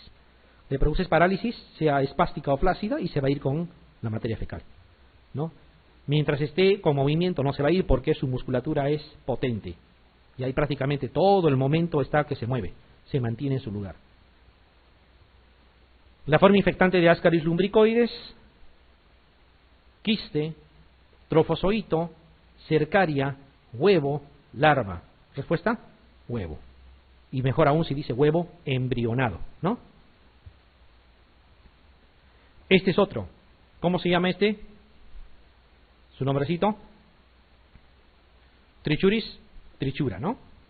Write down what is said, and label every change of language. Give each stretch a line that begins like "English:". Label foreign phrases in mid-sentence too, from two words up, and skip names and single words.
Spanish: Le produces parálisis, sea espástica o flácida, y se va a ir con la materia fecal, ¿no? Mientras esté con movimiento no se va a ir porque su musculatura es potente. Y ahí prácticamente todo el momento está que se mueve, se mantiene en su lugar. La forma infectante de Ascaris lumbricoides: quiste, trofozoito, cercaria, huevo, larva. ¿Respuesta? Huevo. Y mejor aún si dice huevo embrionado, ¿no? Este es otro. ¿Cómo se llama este? Su nombrecito. Trichuris trichura, ¿no?